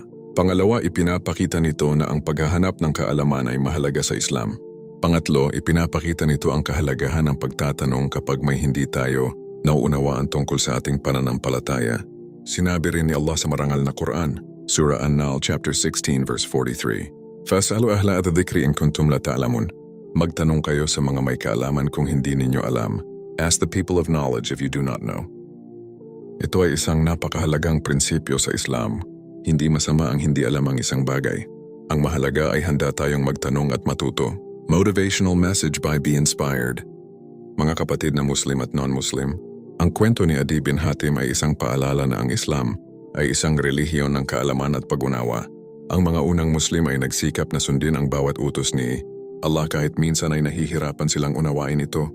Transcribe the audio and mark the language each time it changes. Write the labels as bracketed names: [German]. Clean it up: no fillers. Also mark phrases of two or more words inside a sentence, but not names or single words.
[Filipino] Pangalawa, ipinapakita nito na ang paghahanap ng kaalaman ay mahalaga sa Islam. Pangatlo, ipinapakita nito ang kahalagahan ng pagtatanong kapag may hindi tayo nauunawaan tungkol sa ating pananampalataya. Sinabi rin ni Allah sa marangal na Quran, Surah An-Nahl [English] chapter 16 verse 43. [Arabic] فاسألوا أهل الذكر إن كنتم لا تعلمون. [Filipino] Magtanong kayo sa mga may kaalaman kung hindi ninyo alam. [English] Ask the people of knowledge if you do not know. [Filipino] Ito ay isang napakahalagang prinsipyo sa Islam. Hindi masama ang hindi alam ang isang bagay. Ang mahalaga ay handa tayong magtanong at matuto. [English] Motivational message by Be Inspired. [Filipino] Mga kapatid na Muslim at non-Muslim, ang kwento ni Adi bin Hatim ay isang paalala na ang Islam ay isang relihiyon ng kaalaman at pag-unawa. Ang mga unang Muslim ay nagsikap na sundin ang bawat utos ni Allah kahit minsan ay nahihirapan silang unawain ito.